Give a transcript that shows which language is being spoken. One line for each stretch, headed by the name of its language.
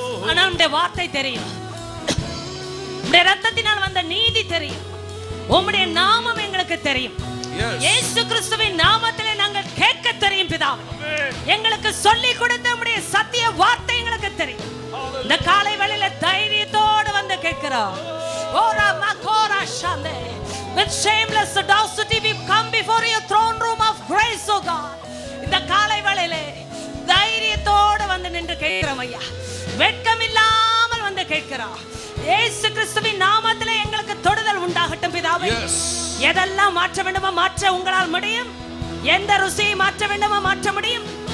Tamil: ஆனால் உம்முடைய வார்த்தை தெரியும், உம்முடைய ரத்தத்தினால் வந்த நீதி தெரியும், உம்முடைய நாமம் எங்களுக்கு தெரியும். இயேசு கிறிஸ்துவின் நாமத்திலே நாங்கள் கேட்க தெரியும் பிதாவே. எங்களுக்கு சொல்லி கொடுத்த உம்முடைய சத்திய வார்த்தை எங்களுக்கு தெரியும். இந்த காலை வேளையில தைரியத்தோடு வந்து கேட்கிறோம். ஓரா மகோரா ஷாந்தே.
English: With shameless audacity we come before your throne room of grace, O God.
Tamil: இந்த காலை வேளையிலே தைரியத்தோடு வந்து நின்று கேட்கிறோம் ஐயா. வெட்கம் இல்லாமல் வந்து கேட்கிறோம். இயேசு கிறிஸ்துவின் நாமத்திலே எங்களுக்கு தொடுதல் உண்டாகட்டும் பிதாவே. எதெல்லாம் மாற்ற வேண்டுமோ மாற்ற உங்களால் முடியும். எந்த ருசியை மாற்ற வேண்டுமோ மாற்ற முடியும்.